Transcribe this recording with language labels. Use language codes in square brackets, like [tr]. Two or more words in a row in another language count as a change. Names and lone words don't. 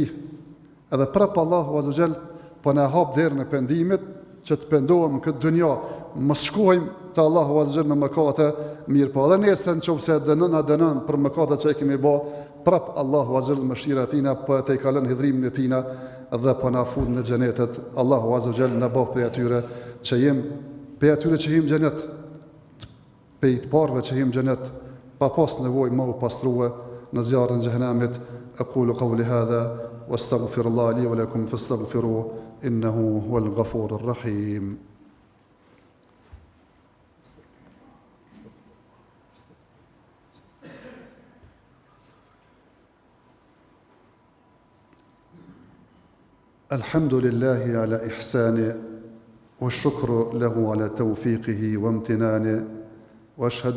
[sq] Edhe prap Allahu [ar] عز وجل [sq] po na hap derën e pendimit që të pendohem në këtë dunja, mos shkojmë te Allahu [ar] عز وجل [sq] me mëkate, mirë po edhe nesër nëse dënon për mëkatet që kemi bë, prap Allahu [ar] عز وجل [sq] mëshira e tina po te kalon hidhrimin e tina dhe po na fut në xhenetet. [ar] الله عز وجل [sq] na bëf prej atyre që që jem xhenet, pej të parëve që jem xhenet, pa pas nevojë më u pastrua në zjarrin e xhenemit. [ar] أقول قولي هذا وأستغفر الله لي ولكم فاستغفروه إنه هو الغفور الرحيم. الحمد لله على إحسانه والشكر له على توفيقه وامتنانه واشهد